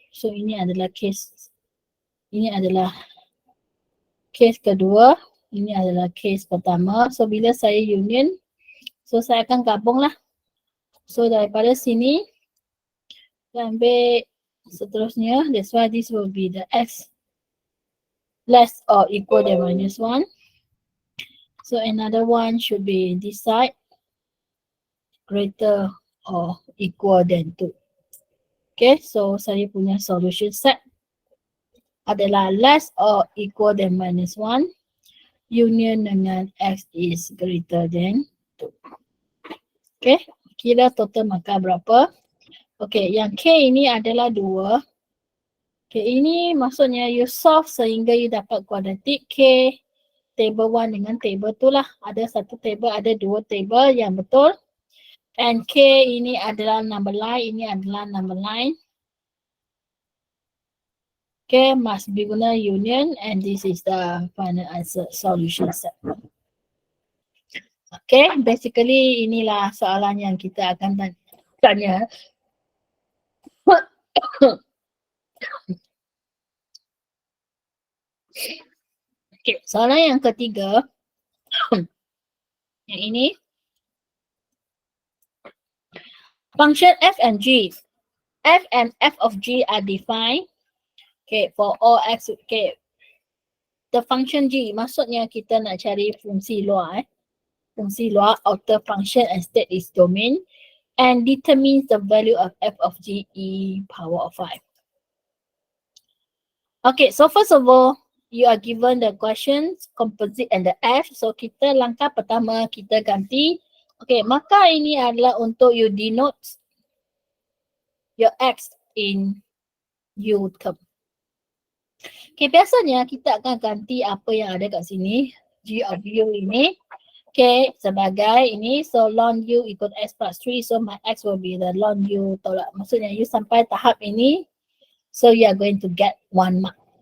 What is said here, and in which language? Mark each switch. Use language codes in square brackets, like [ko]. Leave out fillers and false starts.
[ms] So ini adalah case kedua. Ini adalah case pertama. So bila saya union, so saya akan gabung lah. So daripada sini, saya ambil seterusnya. [en] That's why this will be the X less or equal than minus 1. So another one should be this side, greater or equal than 2. Okay, so [ms] saya punya [en] solution set adalah less or equal than minus 1. Union [ms] dengan [en] X is greater than 2. [ms] Okay, kira total markah berapa? Okay, yang K ini adalah 2. Okay, ini maksudnya you solve sehingga you dapat kuadratik K table 1 dengan table 2 lah. Ada satu table, ada 2 table yang betul. And K ini adalah number line, ini adalah number line. [en] Okay, must be [ms] guna [en] union and this is the final answer solution set. [ms] Okay, basically inilah soalan yang kita akan tanya. Okay, soalan yang ketiga. Yang ini. [en] Function f and g. F and f of g are defined. Okay, for all x, okay. the function G. [ms] Maksudnya kita nak cari fungsi luar. Fungsi luar, [en] outer function and state is domain, and determines the value of f of G e power of 5. Okay, so first of all, you are given the questions, composite and the F. [ms] So kita langkah pertama kita ganti. [en] Okay, [ms] maka ini adalah untuk [en] you denote your X in U term. [ms] Okay, biasanya kita akan ganti apa yang ada kat sini. G of U ini. [en] Okay, [ms] sebagai ini. [en] So, ln U equal S plus 3. So, my X will be the ln U. [ms] Tolak. Maksudnya, you sampai tahap ini. [en] So, you are going to get 1 mark.